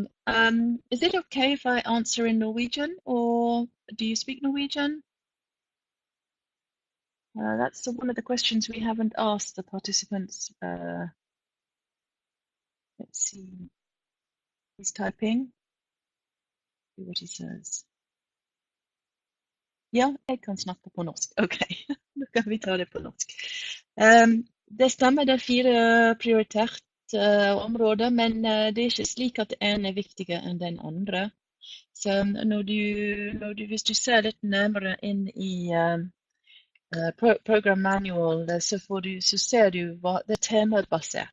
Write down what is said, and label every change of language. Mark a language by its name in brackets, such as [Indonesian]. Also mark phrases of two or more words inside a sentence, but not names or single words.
[English] Is it okay if I answer in Norwegian, or do you speak Norwegian? That's one of the questions we haven't asked the participants. Let's see. He's typing. See what he says. [Norwegian] Ja, jeg kan snakke på norsk. Ok, da kan vi ta det på norsk. Det stemmer, det er 4 prioriterte områder, men det er ikke slik at det ene er viktigere enn den andre. Så hvis du ser litt nærmere inn i [English] program manual, [Norwegian] så ser du hva det er temabasert.